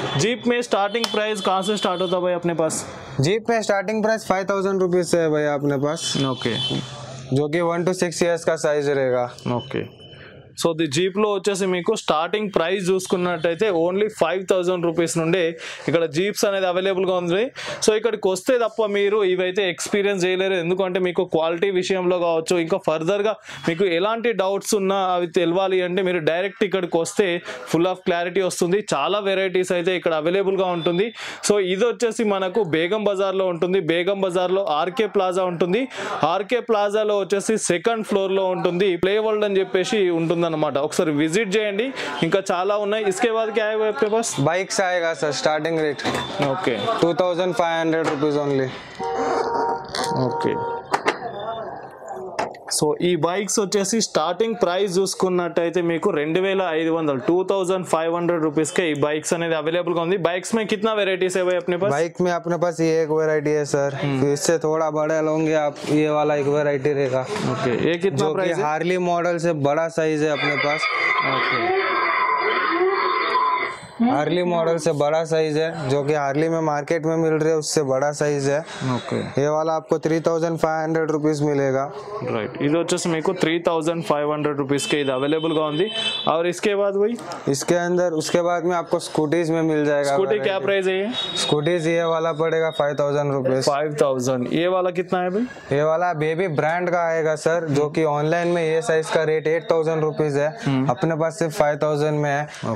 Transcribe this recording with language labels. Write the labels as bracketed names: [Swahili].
[Hindi] Jeep में starting price कहाँ से स्टार्ट होता है भाई अपने पास? जीप में स्टार्टिंग प्राइस 5,000 रुपीज से है भैया अपने पास। ओके, जो कि 1 to 6 years का साइज रहेगा। [Telugu] ఓకే, సో ది జీప్లో వచ్చేసి మీకు స్టార్టింగ్ ప్రైస్ చూసుకున్నట్టయితే ఓన్లీ 5,000 రూపీస్ నుండి ఇక్కడ జీప్స్ అనేది అవైలబుల్గా ఉంది. సో ఇక్కడికి వస్తే తప్ప మీరు ఇవైతే ఎక్స్పీరియన్స్ చేయలేరు. ఎందుకంటే మీకు క్వాలిటీ విషయంలో కావచ్చు, ఇంకా ఫర్దర్గా మీకు ఎలాంటి డౌట్స్ ఉన్నా అవి తెలవాలి అంటే మీరు డైరెక్ట్ ఇక్కడికి వస్తే ఫుల్ ఆఫ్ క్లారిటీ వస్తుంది. చాలా వెరైటీస్ అయితే ఇక్కడ అవైలబుల్గా ఉంటుంది. సో ఇది వచ్చేసి మనకు బేగం బజార్లో ఉంటుంది. బేగం బజార్లో ఆర్కే ప్లాజా ఉంటుంది. ఆర్కే ప్లాజాలో వచ్చేసి సెకండ్ ఫ్లోర్లో ఉంటుంది ప్లే వరల్డ్ అని చెప్పేసి ఉంటుంది అన్నమాట. ఒకసారి విజిట్ చేయండి, ఇంకా చాలా ఉన్నాయి. [Hindi] इसके बाद क्या है आपके पास? बाइक्स आएगा sir, starting rate okay 2,500 rupees only. [Telugu] Okay, so ఈ బైక్స్ వచ్చేసి స్టార్టింగ్ ప్రైస్ చూసుకున్నట్టయితే మీకు 2,500 2,500 [Hindi] रुपीज के [Telugu] ఈ బైక్స్ అనేది అవైలబుల్ గా ఉంది. [Hindi] बाइक्स में कितना वेराइटीज है भाई अपने पास? बाइक में अपने पास ये एक वैरायटी है सर। इससे थोड़ा बड़ा लोगे आप, ये वाला एक वैरायटी रहेगा। ओके, ये कितना प्राइस है? हार्ली मॉडल से बड़ा साइज है अपने पास। ओके, हार्ली मॉडल से बड़ा साइज है, जो कि हार्ली में मार्केट में मिल रही है उससे बड़ा साइज है। ओके, ये वाला आपको 3,500 रुपीज मिलेगा। [Telugu] राइट, ఇది వచ్చేసి మీకు 3,500 [Hindi] रुपीज के [Telugu] ఇది अवेलेबल గా ఉంది. [Hindi] और इसके बाद भाई इसके अंदर उसके बाद में आपको स्कूटीज में मिल जाएगा। स्कूटी क्या प्राइस है? स्कूटीज ये वाला पड़ेगा 5,000 रुपीज। 5,000। ये वाला कितना है भाई? ये वाला बेबी ब्रांड का आएगा सर, जो कि ऑनलाइन में ये साइज का रेट 8,000 रुपीज है, अपने पास सिर्फ 5,000 में है।